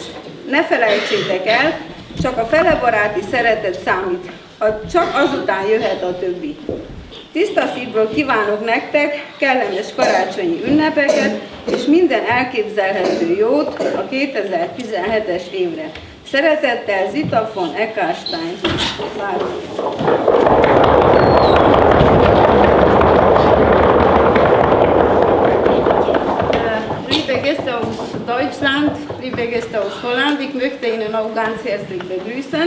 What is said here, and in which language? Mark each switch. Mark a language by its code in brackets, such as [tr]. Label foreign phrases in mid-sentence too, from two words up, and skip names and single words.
[hu] Ne felejtsétek el, csak a felebaráti szeretet számít, csak azután jöhet a többi. Tiszta szívből kívánok nektek kellemes karácsonyi ünnepeket, és minden elképzelhető jót a 2017-es évre. Szeretettel Zita von Eckstein. [de] Liebe Gäste aus Deutschland, liebe Gäste aus Holland, ich möchte Ihnen auch ganz herzlich begrüßen.